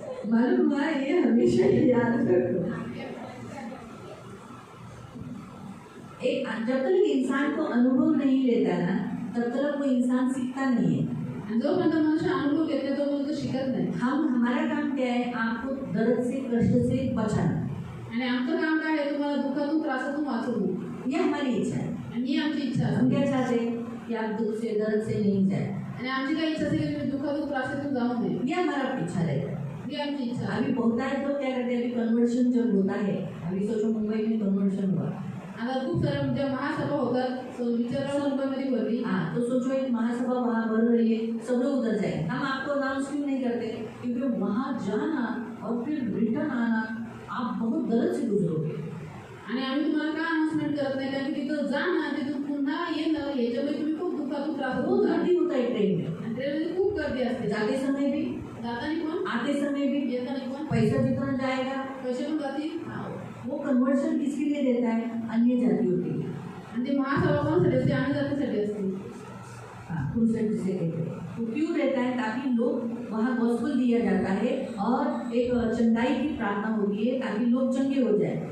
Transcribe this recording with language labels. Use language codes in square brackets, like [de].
[hi] मालूम हुआ, ये हमेशा याद रखो. एक जब तक इंसान को अनुभव नहीं लेता ना, तब तक वो इंसान सीखता नहीं है. [mr] आणि जोपर्यंत मनुष्य अनुभव घेत नाही तोपर्यंत तो शिकत नाही. [hi] हमारा काम क्या है, आपको दर्द से, कष्ट से बचाना. [mr] आणि आमचं काम काय आहे, तुम्हाला दुःखातून त्रासातून वाचवणं. [hi] ये हमारी इच्छा है. [mr] आणि ही आमची इच्छा [hi] हम [mr] आहे. [hi] क्या चाहते हैं कि आप दुख से, दर्द से नहीं जाए. [mr] आणि आमची काय इच्छा असेल की तुम्ही दुःखातून त्रासातून जाऊ नये. [hi] ये हमारा इच्छा रहता है. [mr] ही आमची इच्छा आहे. [hi] अभी बहुत सारे लोग क्या करते हैं, अभी कन्वर्शन जब होता है, अभी सोचो मुंबई में कन्वर्शन हुआ. [mr] आता खूप साऱ्या ज्या महासभा होतात विचारावर मुंबईमध्ये भरली. [hi] हाँ, तो सोचो एक महासभा वहाँ बढ़ रही है, सब लोग उधर जाए. हम आपको अनाउंस क्यों नहीं करते, क्योंकि वहाँ जाना और फिर रिटर्न आना, आप बहुत दर्द से गुजरोगे. [mr] आणि आम्ही तुम्हाला का अनाउन्समेंट करत नाही, कारण की तिथं जा ना, तिथून पुन्हा येणं याच्यामुळे तुम्ही खूप दुःखातून त्रास [hi] बहुत [mr] होता. [hi] गर्दी होता है ट्रेन में, [mr] आणि ट्रेनमध्ये खूप गर्दी असते. [hi] जाते समय भी, [mr] जाताना पण [hi] आते समय भी. [mr] येताना पण [hi] पैसा जितना जाएगा, [mr] पैसे पण जातील. [hi] वो कन्वर्शन किसके लिए देता है, अन्य जातियों के लिए. [mr] आणि ते महासभा कोणासाठी असते, आम्ही जातीसाठी असते. [hi] क्रूसेड जिसे कहते हैं, वो क्यों रहता है, ताकि लोग वहाँ गॉस्पेल दिया जाता है और एक चंगाई की प्रार्थना होती है ताकि लोग चंगे हो जाए.